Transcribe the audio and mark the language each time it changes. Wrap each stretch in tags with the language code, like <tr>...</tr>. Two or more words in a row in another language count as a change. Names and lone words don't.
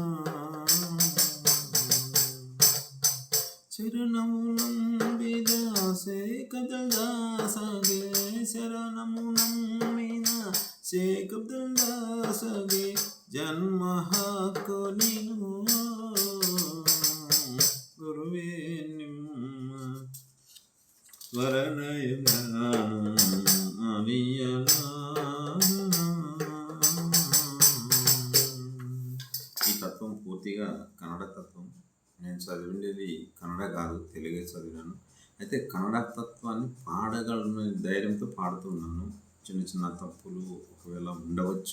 <kn>ಶರಣಮು ನಂಬಿದ ಶೇಖದಾಸಗೆ ಶರಣಮು ನಂಬಿದ ಶೇಖದಾಸಗೆ ಜನ್ಮ ಹಾಕೋ ನೀನು ಗುರುವೇ ನಿಮ್ಮ ಸ್ಮರಣೆಯು ನಾನು ಮರೆಯಲಾರೆನು.</kn> <te>ఈ తత్వం పూర్తిగా కన్నడ తత్వం. నేను చదివిండేది కన్నడ కాదు, తెలుగే చదివాను. అయితే కన్నడ తత్వాన్ని పాడగలను ధైర్యంతో పాడుతున్నాను. చిన్న చిన్న తప్పులు ఒకవేళ ఉండవచ్చు.</te>